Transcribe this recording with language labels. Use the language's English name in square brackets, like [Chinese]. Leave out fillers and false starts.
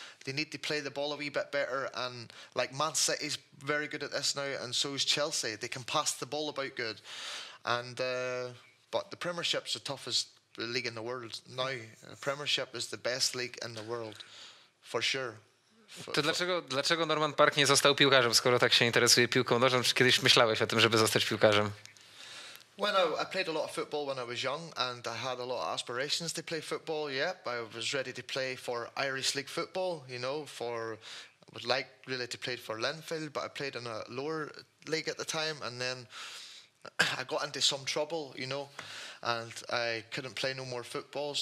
[English] They need to play the ball a wee bit better, and like Man City's very good at this now, and so is Chelsea. They can pass the ball about good, and but the Premiership's the toughest league in the world now. Premiership is the best league in the world, for sure. [Polish] To dlaczego Norman Parke nie został piłkarzem, skoro tak się interesuje piłką nożną? Czy kiedyś myślałeś o tym, żeby zostać piłkarzem? [English] When I played a lot of football when I was young, and I had a lot of aspirations to play football. Yeah, I was ready to play for Irish League football. You know, I would like really to play for Linfield, but I played in a lower league at the time, and then I got into some trouble, you know, and I couldn't play no more football.